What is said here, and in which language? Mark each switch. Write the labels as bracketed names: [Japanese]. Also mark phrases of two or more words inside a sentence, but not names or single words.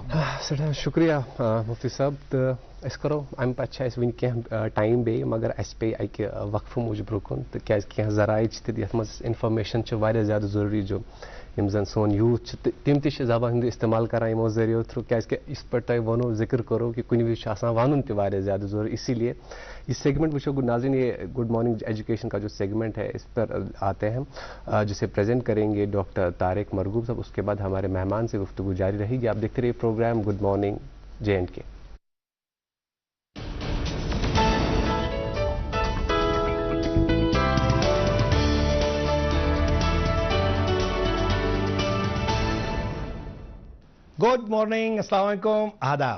[Kashmiri] سٮ۪ٹھاہ شُکریہ مفتی صٲب تہٕ أسۍ کرو امہِ پتہٕ چھِ اَسہِ وٕنہِ کینٛہہ ٹایم بیٚیہِ مگر اَسہِ پیٚیہِ اَکہِ وقفہٕ موٗجوٗب رُکُن تہٕ کیٛازِ کینٛہہ ذرایع چھِ تہٕ یَتھ منٛز انفارمیشن چھِ واریاہ زیادٕ ضروٗری جو یِم زن سون یوٗتھ چھِ تہٕ تِم تہِ چھِ زبان ہُنٛد استعمال کران یِمو ذٔریعو تھرٛوٗ کیٛازِکہِ یِتھ پٲٹھۍ تۄہہِ ووٚنو ذِکر کوٚرو کہ کُنہِ وِزِ چھُ آسان وَنُن تہِ واریاہ زیادٕ ضروٗری [Urdu] اسی لیے یہ سیگمنٹ [Kashmiri] وچو [Urdu] ناظرین یہ گڈ مارننگ ایجوکیشن کا جو سیگمنٹ ہے اس پر آتے ہیں جسے پریزنٹ کریں گے ڈاکٹر طارق مرغوب صاحب. اس کے بعد ہمارے مہمان سے گفتگو جاری رہے گی. آپ دیکھتے رہیے پروگرام گڈ مارننگ JNK. [English] Good morning, [Arabic] السلام علیکم، [Urdu] آداب.